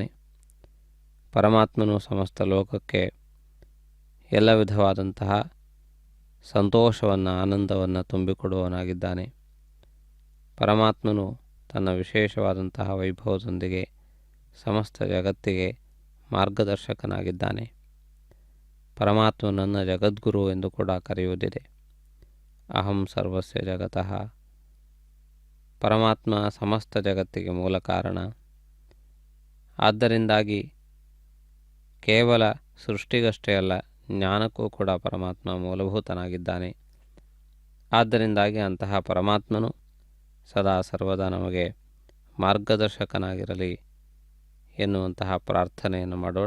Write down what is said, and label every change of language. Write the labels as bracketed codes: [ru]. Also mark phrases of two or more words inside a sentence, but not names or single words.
[kn] ಪರಮಾತ್ಮನು ಸಮಸ್ತ ಲೋಕಕ್ಕೆ ಎಲ್ಲ ವಿಧವಾದಂತಹ ಸಂತೋಷವನ್ನು, ಆನಂದವನ್ನು ತುಂಬಿಕೊಡುವವನಾಗಿದ್ದಾನೆ. ಪರಮಾತ್ಮನು ತನ್ನ ವಿಶೇಷವಾದಂತಹ ವೈಭವದೊಂದಿಗೆ ಸಮಸ್ತ ಜಗತ್ತಿಗೆ ಮಾರ್ಗದರ್ಶಕನಾಗಿದ್ದಾನೆ. ಪರಮಾತ್ಮನನ್ನು ಜಗದ್ಗುರು ಎಂದು ಕೂಡ ಕರೆಯುವುದಿದೆ. [sa] ಅಹಂ ಸರ್ವಸ್ಯ ಜಗತಃ. [kn] ಪರಮಾತ್ಮ ಸಮಸ್ತ ಜಗತ್ತಿಗೆ ಮೂಲ ಕಾರಣ. ಆದ್ದರಿಂದಾಗಿ ಕೇವಲ ಸೃಷ್ಟಿಗಷ್ಟೇ ಅಲ್ಲ, ಜ್ಞಾನಕ್ಕೂ ಕೂಡ ಪರಮಾತ್ಮ ಮೂಲಭೂತನಾಗಿದ್ದಾನೆ. ಆದ್ದರಿಂದಾಗಿ ಅಂತಹ ಪರಮಾತ್ಮನು ಸದಾ ಸರ್ವದಾ ನಮಗೆ ಮಾರ್ಗದರ್ಶಕನಾಗಿರಲಿ ಎನ್ನುವಂತಹ ಪ್ರಾರ್ಥನೆಯನ್ನು ಮಾಡೋಣ.